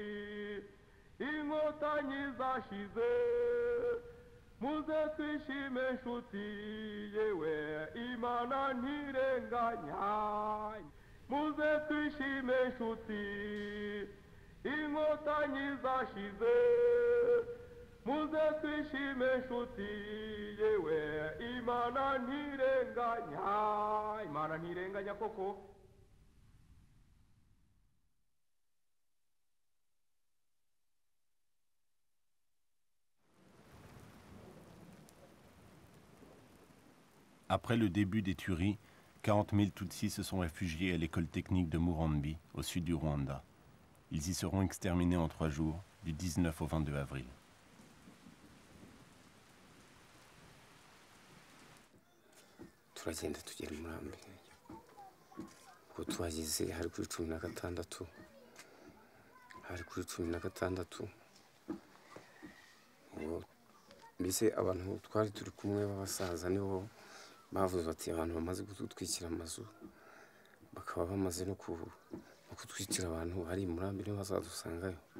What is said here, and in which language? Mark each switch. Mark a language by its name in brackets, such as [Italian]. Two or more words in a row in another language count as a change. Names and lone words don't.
[Kinyarwanda] inkotanyi zashize muze twishime nshuti yewe imana ntirenganya muze twishime nshuti inkotanyi zashize muze twishime nshuti yewe imana ntirenganya koko. [French] Après le début des tueries, 40 000 Tutsis se sont réfugiés à l'école technique de Murambi, au sud du Rwanda. Ils y seront exterminés en 3 jours, du 19 au 22 avril. [Kinyarwanda] turagenda tugera Murambi ubwo tuhageze hari kuri 16 ubwo mbese abantu twari turi kumwe b'abasaza nibo bavuze bati abantu bamaze kutwikira amazu bakaba bamaze no kutwikira abantu hari Murambi niho bazadusangayo.